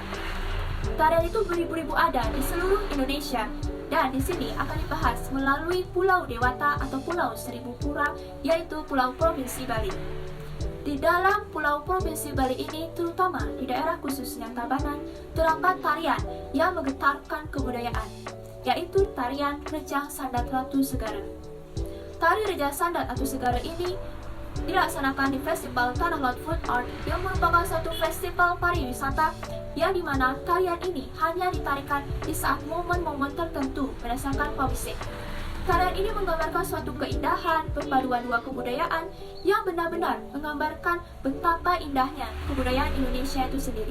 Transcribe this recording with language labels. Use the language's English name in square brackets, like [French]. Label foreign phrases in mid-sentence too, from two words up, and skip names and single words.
[Indonesian] Tarian itu beribu-ribu ada di seluruh Indonesia, dan di sini akan dibahas melalui Pulau Dewata atau Pulau Seribu Pura, yaitu Pulau Provinsi Bali. Di dalam Pulau Provinsi Bali ini, terutama di daerah khususnya Tabanan, terdapat tarian yang menggetarkan kebudayaan, yaitu tarian Rejang Sandar Ratu Segara. Tari Rejang Sandar Ratu Segara ini dilaksanakan di Festival Tanah Laut Food Art yang merupakan suatu festival pariwisata yang dimana tarian ini hanya ditarikan di saat momen-momen tertentu berdasarkan pawise. Tarian ini menggambarkan suatu keindahan perpaduan dua kebudayaan yang benar-benar menggambarkan betapa indahnya kebudayaan Indonesia itu sendiri.